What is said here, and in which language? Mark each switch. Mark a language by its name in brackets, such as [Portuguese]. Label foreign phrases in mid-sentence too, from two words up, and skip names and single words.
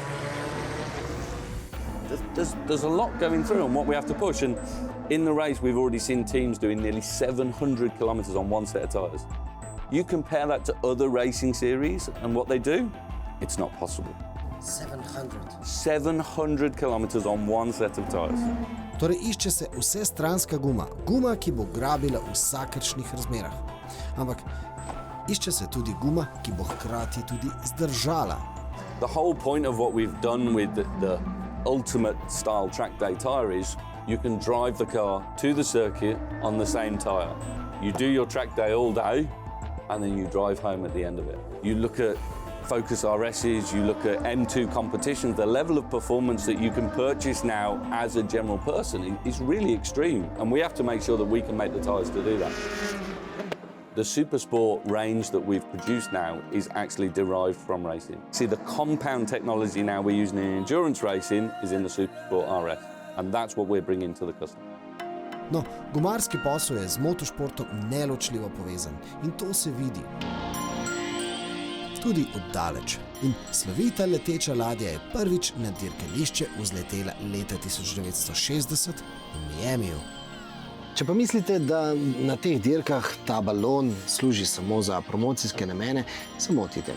[English] There's a lot going through on what we have to push, and in the race we've already seen teams doing nearly 700 kilometres on one set of tyres. You compare that to other racing series and what they do, it's not possible. 700 kilometres on one set of tyres. [Slovenian] Torej išče se vsestranska guma, guma, ki bo grabila v vsakršnih razmerah. Ampak išče se tudi guma, ki bo hkrati tudi zdržala. [English] The whole point of what we've done with the ultimate style track day tyre is you can drive the car to the circuit on the same tyre. You do your track day all day and then you drive home at the end of it. You look at Focus RS's, you look at M2 competitions, the level of performance that you can purchase now as a general person is really extreme, and we have to make sure that we can make the tyres to do that. The Supersport range that we've produced now is actually derived from racing. See, the compound technology now we're using in endurance racing is in the Supersport RS, and that's what we're bringing to the customer. [Slovenian] No, gumarski posel je z motošportom neločljivo povezan in to se vidi. Tudi oddaleč. In slovita leteča ladja je prvič na dirkališče vzletela leta 1960 v Miamiju. Če pa mislite, da na teh dirkah ta balon služi samo za promocijske namene, se motite.